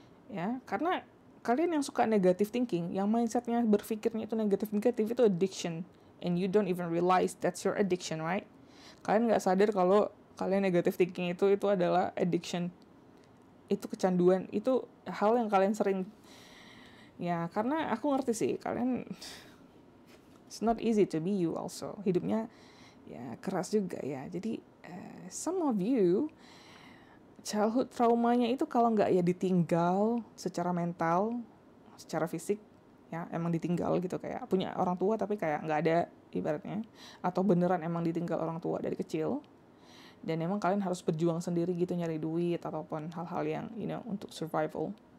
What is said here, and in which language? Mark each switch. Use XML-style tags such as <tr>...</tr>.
<id>Ya, karena kalian yang suka negative thinking, yang mindsetnya berpikirnya itu negatif-negatif, itu addiction.</id> <en>And you don't even realize that's your addiction, right?</en> <id>Kalian gak sadar kalau kalian negative thinking itu adalah addiction. Itu kecanduan, itu hal yang kalian sering. Ya, karena aku ngerti sih, kalian</id> <en>it's not easy to be you also.</en> <id>Hidupnya ya keras juga ya. Jadi</id> <en>some of you</en> <id>childhood traumanya itu kalau nggak ya ditinggal secara mental, secara fisik ya emang ditinggal gitu, kayak punya orang tua tapi kayak nggak ada ibaratnya, atau beneran emang ditinggal orang tua dari kecil dan emang kalian harus berjuang sendiri gitu nyari duit ataupun hal-hal yang untuk survival.</id>